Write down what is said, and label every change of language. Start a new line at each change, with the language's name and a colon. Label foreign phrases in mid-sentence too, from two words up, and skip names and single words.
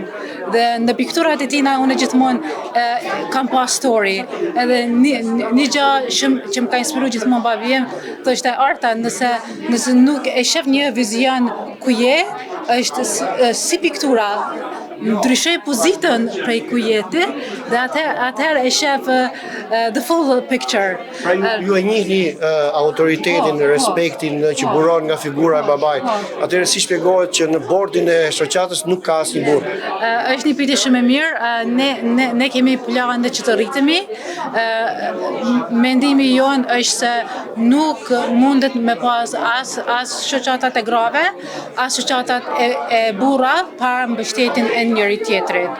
Albanian: Dhe në pikturat e tina unë gjithmonë kam pa story. Edhe një gjë që më ka inspiruar gjithmonë babi im, thoshte Arta, nëse nuk e shef një vizion ku je, është si piktura, ndryshoj pozitën prej ku jeti, dhe atëherë e shef
English: the full picture.
Albanian: Pra ju e njihni autoritetin, respektin që buron nga figura e babait. Atëherë si shpjegohet që në bordin e shoqatës nuk ka asnjë burr? Është një pyetje shumë e mirë. Ne kemi plane që të rritemi. Mendimi jonë është se nuk mundet me pas as shoqatat e grave, as shoqatat e burra para mbështetjen e njëri tjetrit.